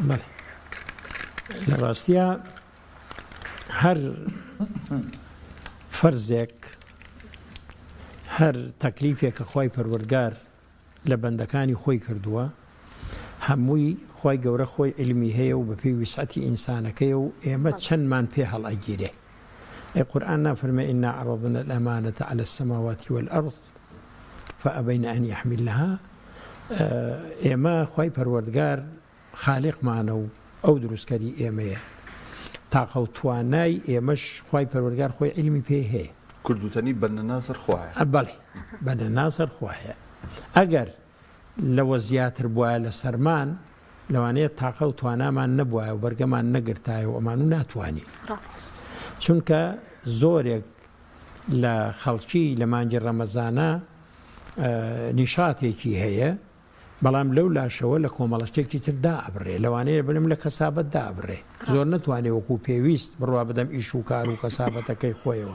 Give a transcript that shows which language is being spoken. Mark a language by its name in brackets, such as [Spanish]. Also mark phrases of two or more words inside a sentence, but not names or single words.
[Central Kurdish] لە ڕاستیە هەر فەرزێک هەر تەکلیفێک کە خی پەروەردگار لە بەندەکانی خۆی کردووە هەمووی خی گەورە خۆی علمی هەیە و بە پێی وسعەتی ئینسانەکەی و ئێمە چەندمان پێ هەڵئەگیرێ. قورئان نافەرمێ [Arabic] ئینا عەرەضنا الأمانة على السماوات والأرض فأبين أن يحملنها. [Central Kurdish] ئێمە خی پەروەردگار خالقمانە و ئەو دروستکەری ئێمەیە، تاقە و توانای ئێمەش خی پەروەردگار خۆی علمی پێ هەیە. کردوتنی بەنەناسەر خوایە. بەڵێ بەنەناسەر خوایە. ئەگەر لەوە زیاتر بواە لە سەرمان لەوانەیە تاقە و توانامان نەبووە و بەرگەمان نەگرتایە و ئەمان و ناتوانین، چونکە زۆرێک لە خەڵکی لە مانگی ڕەمەزانە نیشاتێکی هەیە، بەڵام لەو لاشەوە لە کۆمەڵشتێکی تر دائبڕێ، لەوانەیە بنم لە کەسابەت دابڕێ، زۆر نتوانێت وەکو پێویست بڕوا بدەم ئیش و کار و کەسابەتەکەی خۆیەوە.